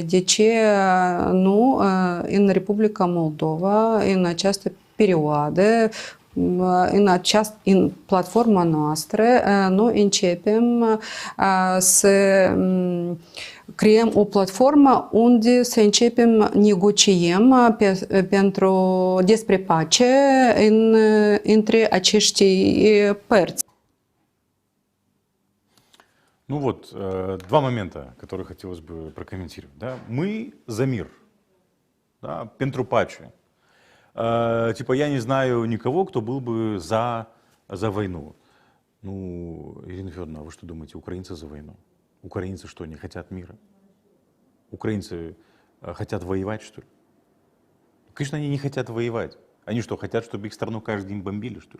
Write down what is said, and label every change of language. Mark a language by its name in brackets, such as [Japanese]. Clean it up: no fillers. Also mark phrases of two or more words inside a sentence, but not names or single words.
[Romanian] De ce nu în Republica Moldova, în această perioadă, în platforma noastră, noi începem să creăm o platformă unde să începem negociem despre pace între acești părți. [Russian] Ну вот, два момента, которые хотелось бы прокомментировать. Да? Мы за мир, да, [Romanian] pentru pace. [Russian] Типа, я не знаю никого, кто был бы за войну. Ну, Ирина Федоровна, вы что думаете, украинцы за войну? Украинцы что, не хотят мира? Украинцы хотят воевать, что ли? Конечно, они не хотят воевать. Они что, хотят, чтобы их страну каждый день бомбили, что ли?